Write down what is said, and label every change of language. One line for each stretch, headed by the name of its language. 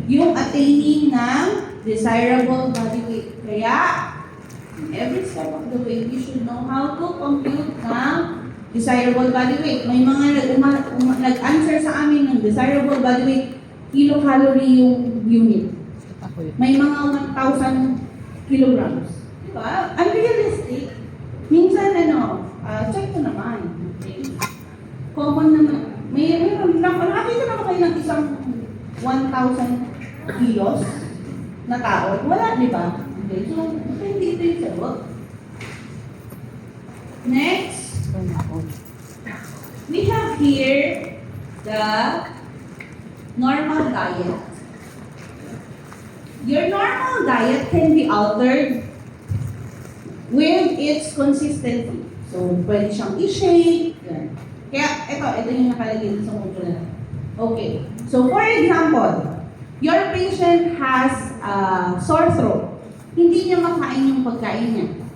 English: Yung attaining ng desirable body weight. Kaya, every step of the way, you should know how to compute ng desirable body weight.
Filipino: May mga nag-answer sa amin ng desirable body weight, kilocalorie yung unit. May mga 1,000 kilograms. Diba? Unrealistic. Minsan, check ko naman. Okay? Common naman. Nakakita naman kayo ng isang 1,000 kilos na tao. Wala, di ba? Okay, so, hindi ito yung sagot.
English: Next. We have here the normal diet. Your normal diet can be altered with its consistency.
Filipino: So, pwede siyang i-shake. Yan. Kaya, ito yung nakalagay sa module na. Okay.
English: So, for example, your patient has sore throat.
Filipino: Hindi niya makain yung pagkain niya.